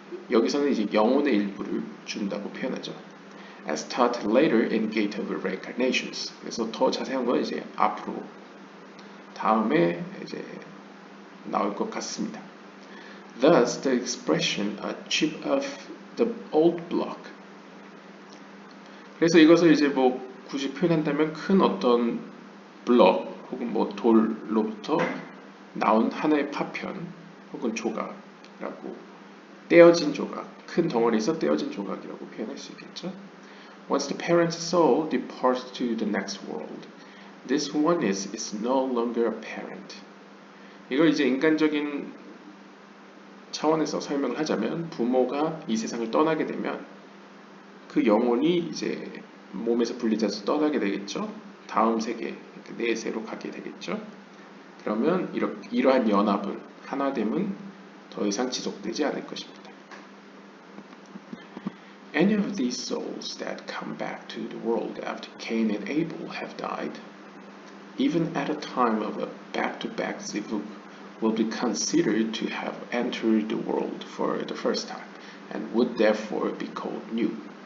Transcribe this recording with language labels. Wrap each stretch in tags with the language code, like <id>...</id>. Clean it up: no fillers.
<ko>여기서는 이제 영혼의 일부를 준다고 표현하죠.</ko> <en>As taught later in Gate of Reincarnations.</en> <ko>그래서 더 자세한 건 이제 앞으로 다음에 이제 나올 것 같습니다.</ko> <en>Thus, the expression a chip of the old block.</en> <ko>그래서 이것을 이제 굳이 표현한다면 큰 어떤 블럭 혹은 돌로부터 나온 하나의 파편 혹은 조각이라고, 떼어진 조각, 큰 덩어리에서 떼어진 조각이라고 표현할 수 있겠죠.</ko> <en>Once the parent's soul departs to the next world, this oneness is no longer apparent.</en> <ko>이걸 이제 인간적인 차원에서 설명을 하자면 부모가 이 세상을 떠나게 되면 그 영혼이 이제 몸에서 분리돼서 떠나게 되겠죠. 다음 세계, 내세로 가게 되겠죠. 그러면 이러한 연합은, 하나됨은 더 이상 지속되지 않을 것입니다.</ko> <en>Any of these souls that come back to the world after Cain and Abel have died, even at a time of a back-to-back zivug, will be considered to have entered the world for the first time, and would therefore be called new.</en>